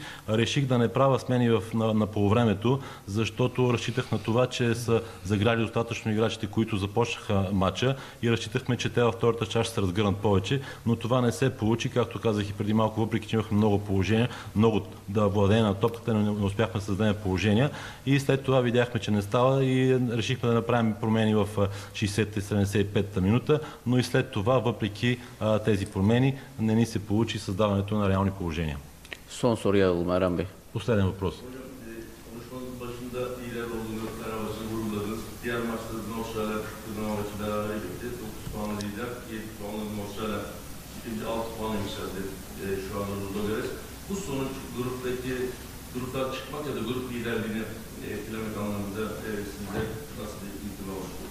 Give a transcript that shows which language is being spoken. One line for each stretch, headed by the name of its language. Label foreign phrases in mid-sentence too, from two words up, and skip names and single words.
Bulgarian: Реших да не правя смени на полувремето, защото разчитах на това, че са заграли достатъчно играчите, които започнаха матча и разчитахме, че те във втората част ще се разгърнат повече, но това не се получи, както казах и преди малко, въпреки че имахме много положения, много да владеем на топката, но не успяхме да създадем положения и след това видяхме, че не става и решихме да направим промени в 60-75 минута, но и след това, въпреки тези промени, не ни се получи създаването на реални положения.
Turkish: Son soruyu alalım Erhan Bey.
Bulgarian: Последен въпрос.
Turkish: Konuşmanın başında iyiler olduğunu, Fenerbahçe'yi vurguladınız. Diğer maçlarda Norşehir'le Kırnavaç'ı beraber bitti. 9 puanlı lider, 7 puanlı Norşehir'le ikinci 6 puanla yükseldi şu anda Ludogorets. Bu sonuç gruptan çıkmak ya da grup liderliğini etkilemek anlamında sizde nasıl bir ihtimal oluştu?